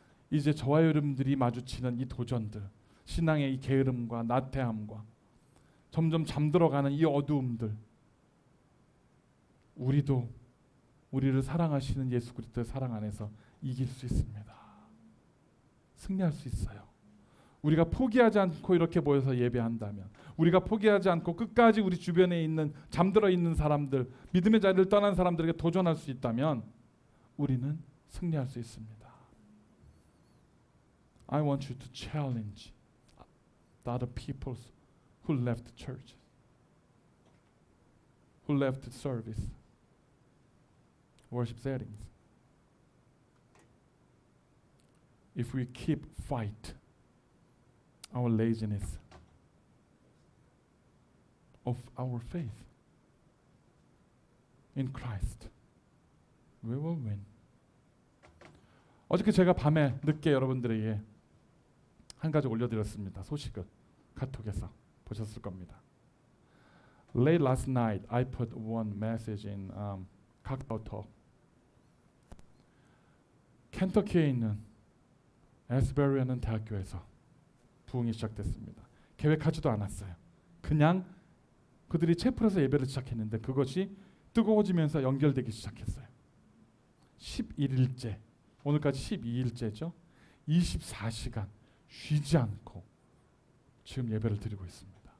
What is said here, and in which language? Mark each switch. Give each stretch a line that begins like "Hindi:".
Korean: 이제 저와 여러분들이 마주치는 이 도전들, 신앙의 이 게으름과 나태함과 점점 잠들어가는 이 어두움들, 우리도 우리를 사랑하시는 예수 그리스도의 사랑 안에서 이길 수 있습니다. 승리할 수 있어요. 우리가 포기하지 않고 이렇게 모여서 예배한다면, 우리가 포기하지 않고 끝까지 우리 주변에 있는 잠들어 있는 사람들, 믿음의 자리를 떠난 사람들에게 도전할 수 있다면 우리는 승리할 수 있습니다.
English: I want you to challenge the other people who left the church, who left the service, worship settings. If we keep fight our laziness of our faith, in Christ, we will win.
Korean: 어저께 제가 밤에 늦게 여러분들에게 한 가지 올려드렸습니다. 소식을 카톡에서 보셨을 겁니다.
English: Late last night, I put one message in 카카오톡.
Korean: 켄터키에 있는 에스베리라는 대학교에서 부흥이 시작됐습니다. 계획하지도 않았어요. 그냥 그들이 채플에서 예배를 시작했는데 그것이 뜨거워지면서 연결되기 시작했어요. 11일째, 오늘까지 12일째죠. 24시간 쉬지 않고 지금 예배를 드리고 있습니다.